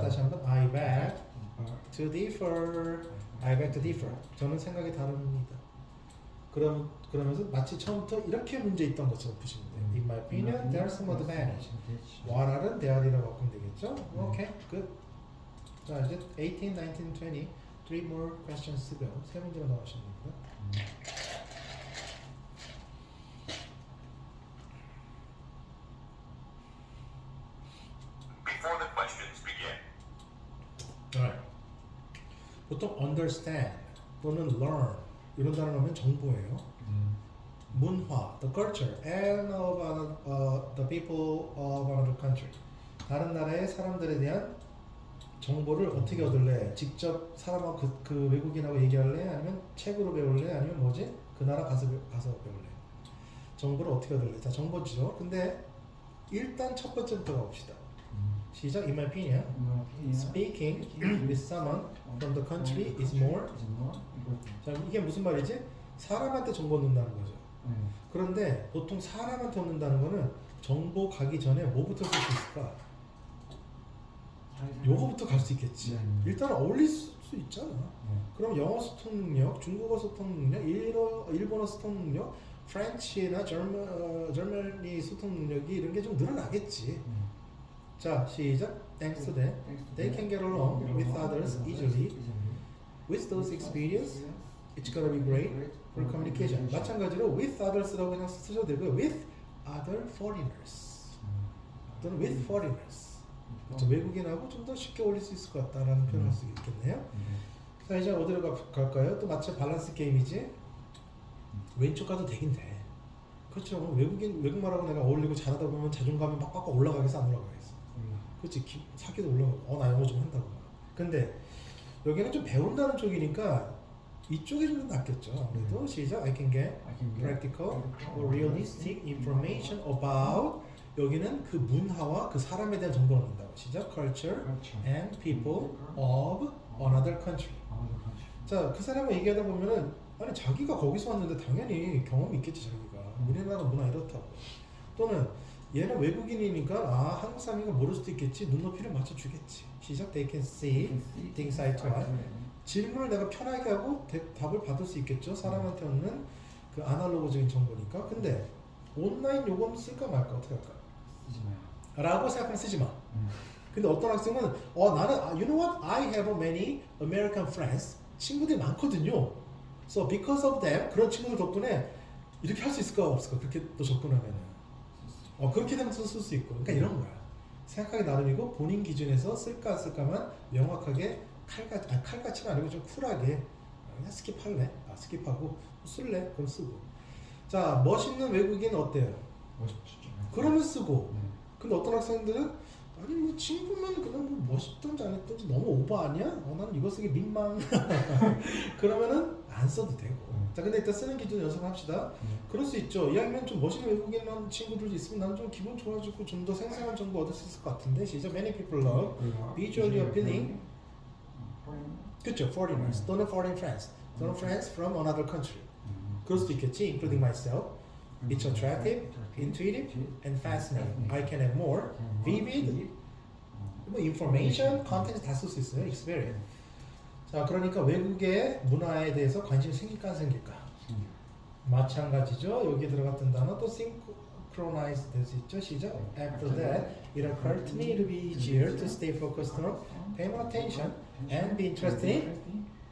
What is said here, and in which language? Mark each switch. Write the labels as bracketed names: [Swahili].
[Korean] 다시 한번 [English] I beg to differ. I beg to differ. [Korean] 저는 생각이 다릅니다. 그러면서 마치 처음부터 이렇게 문제 있던 것처럼 푸시면 돼요. [English] In my opinion, there are some advantage. [Korean] What은 there이라고 바꾸면 되겠죠? 오케이, good. [English] 자, 이제 18, 19, 20 3 more questions to go. [Korean] 세 문제만 나오시면 됩니다. [English] Before the questions begin, Alright. [Korean] 보통 understand 또는 learn 이런 단어 넣으면 정보예요. [English] 문화, the culture, and of the people of another country. [Korean] 다른 나라의 사람들에 대한 정보를 어떻게 얻을래? 직접 사람하고 그 외국인하고 얘기할래? 아니면 책으로 배울래? 아니면 뭐지? 그 나라 가서 배울래? 정보를 어떻게 얻을래? 자, 정보죠. 근데 일단 첫 번째부터 가봅시다. [English] 시작. In my opinion, speaking with someone from the country is more. [Korean] 자, 이게 무슨 말이지? 사람한테 정보 얻는다는 거죠. 그런데 보통 사람한테 얻는다는 거는 정보 가기 전에 뭐부터 쓸 수 있을까? 요거부터 갈 수 있겠지. 일단 어울릴 수 있잖아. 그럼 영어 소통 능력, 중국어 소통 능력, 일본어 소통 능력, 프렌치나 저머니 소통 능력이 이런 게 좀 늘어나겠지. 자, 시작. [English] Thanks to them, they can get along with others easily. With those experience, it's gonna be great for communication. [Korean] 마찬가지로 [English] with others [Korean] 라고 그냥 쓰셔도 되고요. [English] With other foreigners 또는 with foreigners. [Korean] 그렇죠. 외국인하고 좀 더 쉽게 어울릴 수 있을 것 같다라는 표현을 할 수 있겠네요. 자, 이제 어디로 갈까요? 또 마치 밸런스 게임이지. 왼쪽 가도 되긴 돼. 그렇죠. 외국말하고 내가 어울리고 잘하다 보면 자존감이 막 올라가겠어 안 올라가겠어? 그렇지. 사기도 올라가고 나 영어 좀 한다고. 근데 여기는 좀 배운다는 쪽이니까 이쪽이 좀 더 낫겠죠. 아무래도 시작. [English] I can get I can get practical or realistic information about [Korean] 여기는 그 문화와 그 사람에 대한 정보를 얻는다고. 시작. Culture 그렇죠. [English] and people of another country. [Korean] 자, 그 사람과 얘기하다 보면은 아니 자기가 거기서 왔는데 당연히 경험이 있겠지 자기가. 우리나라 문화 이렇다고. 또는 얘는 외국인이니까 아 한국 사람이니까 모를 수도 있겠지. 눈높이를 맞춰주겠지. 시작. [English] They can see things eye to eye. [Korean] 질문을 내가 편하게 하고 답을 받을 수 있겠죠. 사람한테 얻는 그 아날로그적인 정보니까. 근데 온라인 요금 쓸까 말까 어떻게 할까? 쓰지 마요. 라고 생각하면 쓰지 마. 근데 어떤 학생은 나는 [English] you know what? I have many American friends. [Korean] 친구들이 많거든요. [English] So because of them [Korean] 그런 친구들 덕분에 이렇게 할 수 있을까 없을까? 그렇게 또 접근하면은 그렇게 되면 쓸 수 있고. 그러니까 이런 거야. 생각하기 나름이고 본인 기준에서 쓸까 안 쓸까만 명확하게 칼같이는 아니고 좀 쿨하게 그냥 스킵할래? 스킵하고 쓸래? 그럼 쓰고. 자 멋있는 외국인 어때요? 멋있죠. 그러면 쓰고. 네. 근데 어떤 학생들은 아니 뭐 친구면 그냥 뭐 멋있든지 안 했든지 너무 오버 아니야? 나는 이거 쓰기 민망. 그러면은 안 써도 되고. 자 근데 일단 쓰는 기준 연습합시다. 그럴 수 있죠. 이왕이면 좀 멋있는 외국인 친구들도 있으면 나는 좀 기분 좋아지고 좀 더 생생한 정보 얻을 수 있을 것 같은데. 시작. [English] Many people love visually appealing. [Korean] 그렇죠. [English] Foreigners 또는 foreign friends 또는 friends from another country. [Korean] 그럴 수도 있겠지. [English] Including myself. It's attractive, intuitive, and fascinating. I can have more vivid 뭐 information, content [Korean] 다 쓸 수 있어요. [English] experience. [Korean] 자, 그러니까 외국의 문화에 대해서 관심이 생길까 안 생길까? 마찬가지죠. 여기 들어갔던 단어 또 synchronize 될 수 있죠. 시작. [English] After that, it occurred to me to be easier to stay focused on, pay more attention, and be interested in.